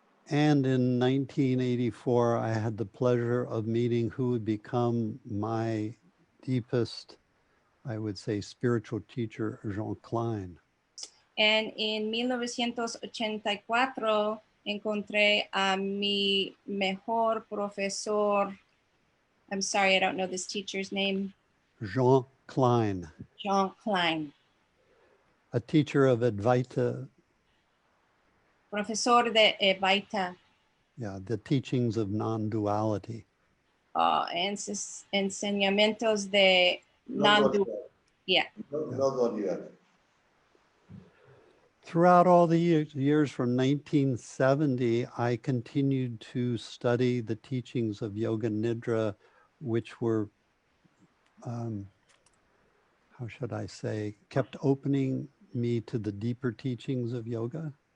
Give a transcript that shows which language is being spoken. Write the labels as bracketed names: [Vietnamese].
[English] And in 1984, I had the pleasure of meeting who would become my deepest, I would say, spiritual teacher, Jean Klein. [Spanish] En 1984 encontré a mi mejor profesor. [English] I'm sorry, I don't know this teacher's name. Jean Klein. Jean Klein. A teacher of Advaita. Profesor de Advaita. Yeah, the teachings of non-duality. [Spanish] Enseñamientos de non-duality. [English] Yeah. [Spanish] No dualidad. [English] Throughout all the years from 1970, I continued to study the teachings of Yoga Nidra, which were, how should I say, kept opening me to the deeper teachings of yoga.